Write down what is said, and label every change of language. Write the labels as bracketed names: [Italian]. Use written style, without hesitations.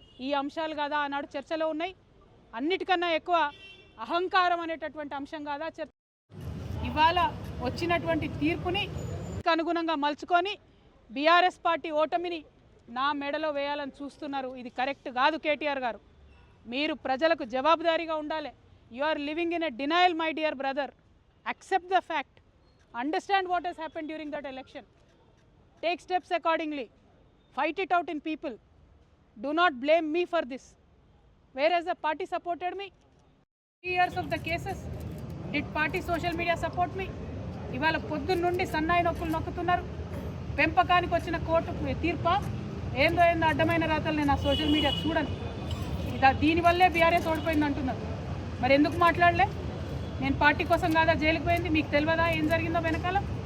[Telugu] ఈ అంశాలు కాదా ఆనాడు చర్చలో ఉన్నాయి? అన్నిటికన్నా ఎక్కువ అహంకారం అనేటటువంటి అంశం కాదా చర్చ? ఇవాళ వచ్చినటువంటి తీర్పుని అనుగుణంగా మలుచుకొని బీఆర్ఎస్ పార్టీ ఓటమిని నా మెడలో వేయాలని చూస్తున్నారు. ఇది కరెక్ట్ కాదు. కేటీఆర్ గారు, మీరు ప్రజలకు జవాబుదారీగా ఉండాలి. [English] You are living in a denial my dear brother. accept the fact, understand what has happened during that election, take steps accordingly, fight it out in people. Do not blame me for this. Whereas the party supported me 3 years of the cases, did party social media support me? [Telugu] ఇవాళ పొద్దున్న నుండి సన్నాయి నొప్పులు నొక్కుతున్నారు. పెంపకానికి వచ్చిన court తీర్ప ఏందో అడ్డమైన రాతలు నేను ఆ సోషల్ మీడియా చూడను. దీనివల్లే బీఆర్ఎస్ ఓడిపోయింది అంటున్నారు. మరి ఎందుకు మాట్లాడలే? నేను పార్టీ కోసం కాదా జైలుకు పోయింది? మీకు తెలియదా ఏం జరిగిందో వెనకాల?